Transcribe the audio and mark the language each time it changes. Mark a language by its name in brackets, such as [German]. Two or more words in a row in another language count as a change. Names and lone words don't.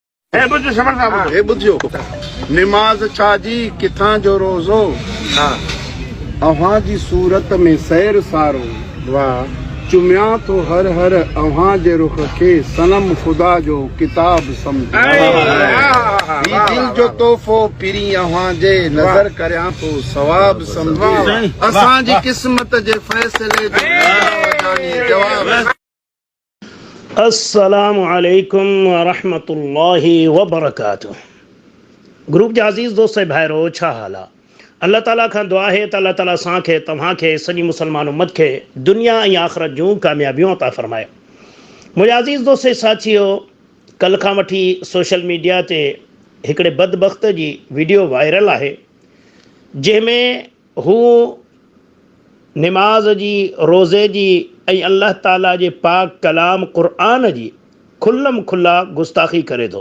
[Sindhi] बुझो निमाज़ छाजी किथां जो रोज़ो अव्हां जी सूरत में सैर सारो वाह चुमिया तो हर हर अव्हां जे रुख के सनम खुदा जो किताब समझो दिल जो तोहफो पिरी अव्हां जे नज़र करया तो सवाब समझो असां जी किस्मत जे फैसले जो जवाब। [Arabic] السلام عليكم ورحمة الله وبركاته. [Sindhi] ग्रुप जा अज़ीज़ दोस्त भाइरो छा हाल आहे? अल्लाह ताला खां दुआ है त अल्लाह ताला असांखे तव्हांखे सॼी मुसलमान उम्मत खे दुनिया ऐं आख़िरत जूं कामयाबियूं अता फ़रमाए। मुंहिंजा अज़ीज़ दोस्त साथियो, कल्ह खां वठी सोशल मीडिया ते हिकिड़े बदबख़्त जी वीडियो वायरल आहे जंहिंमें हू निमाज़ जी, रोज़े जी ऐं अल्लाह ताला जे पाक कलाम क़ुरान जी खुल्लम खुल्ला गुस्ताखी करे थो।